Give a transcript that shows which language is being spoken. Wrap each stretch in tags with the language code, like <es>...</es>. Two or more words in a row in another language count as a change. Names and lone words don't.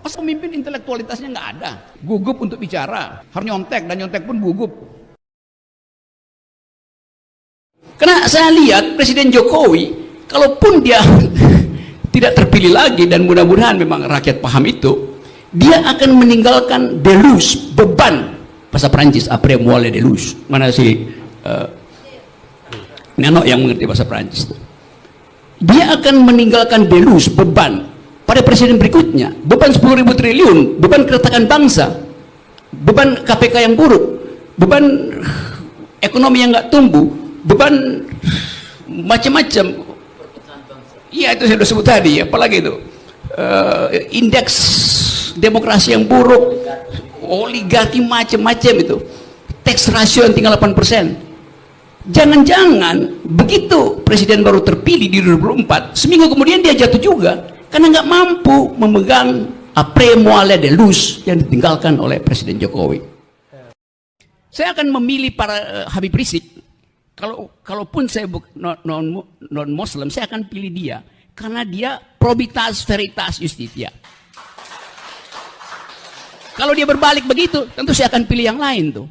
<id>Pas pemimpin intelektualitasnya nggak ada, gugup untuk bicara, harus nyontek dan nyontek pun gugup. Karena saya lihat Presiden Jokowi, kalaupun dia tidak terpilih lagi dan mudah-mudahan memang rakyat paham itu, dia akan meninggalkan delus, beban. Bahasa Prancis,</id> <fr>après moi le déluge.</fr> <id>Mana si Neno yang mengerti bahasa Prancis. Dia akan meninggalkan delus, beban pada presiden berikutnya. Beban 10.000 triliun, beban keretakan bangsa, beban KPK yang buruk, beban ekonomi yang nggak tumbuh, beban macam-macam. Iya itu saya sudah sebut tadi. Apalagi itu indeks demokrasi yang buruk, oligarki macam-macam itu,</id> <en>tax ratio</en> <id>yang tinggal 8%. Jangan-jangan begitu presiden baru terpilih di 2024, seminggu kemudian dia jatuh juga karena nggak mampu memegang</id> <fr>après moi le déluge</fr> <id>yang ditinggalkan oleh Presiden Jokowi. Saya akan memilih para Habib Rizik. Kalaupun saya non Muslim, saya akan pilih dia karena dia</id> <la>probitas veritas justitia.</la> <id>Kalau dia berbalik begitu, tentu saya akan pilih yang lain tuh.</id>